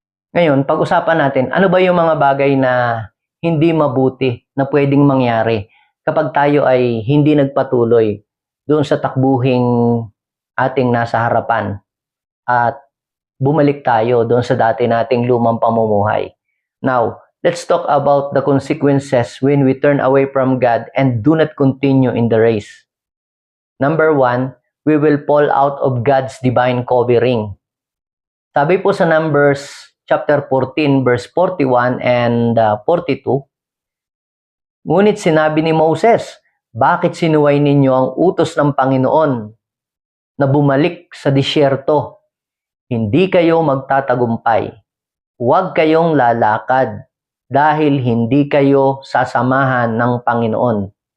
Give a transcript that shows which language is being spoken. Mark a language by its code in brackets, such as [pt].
[tl] Ngayon, pag-usapan natin, ano ba yung mga bagay na hindi mabuti na pwedeng mangyari kapag tayo ay hindi nagpatuloy doon sa takbuhing ating nasa harapan at bumalik tayo doon sa dati nating lumang pamumuhay. [en] Now, let's talk about the consequences when we turn away from God and do not continue in the race. Number 1, we will fall out of God's divine covering. [tl] Sabi po sa Numbers chapter 14 verse 41 and 42, ngunit sinabi ni Moses, bakit sinuway ninyo ang utos ng Panginoon na bumalik sa disyerto? Hindi kayo magtatagumpay. Huwag kayong lalakad dahil hindi kayo sasamahan ng Panginoon.